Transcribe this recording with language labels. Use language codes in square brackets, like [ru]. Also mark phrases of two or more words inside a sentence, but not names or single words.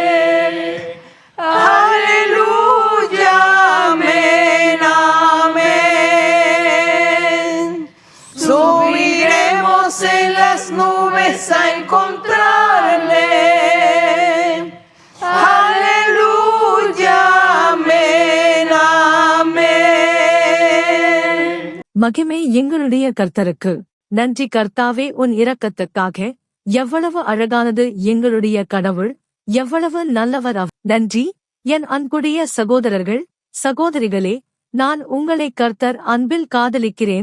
[es] Aleluya, amén, amén. Subiremos en las nubes a encontrarle. Aleluya, amén, amén. [ta] மகிமை எங்களுடைய கர்த்தருக்கு. நன்றி கர்த்தாவே, உன் இரக்கத்துக்காக. எவ்வளவு அழகானது எங்களுடைய கடவுள், எவ்வளவு நல்லவர் அவர். நன்றி என் அன்புடைய சகோதரர்கள், சகோதரிகளே. நான் உங்களை கர்த்தர் அன்பில் காதலிக்கிறேன்.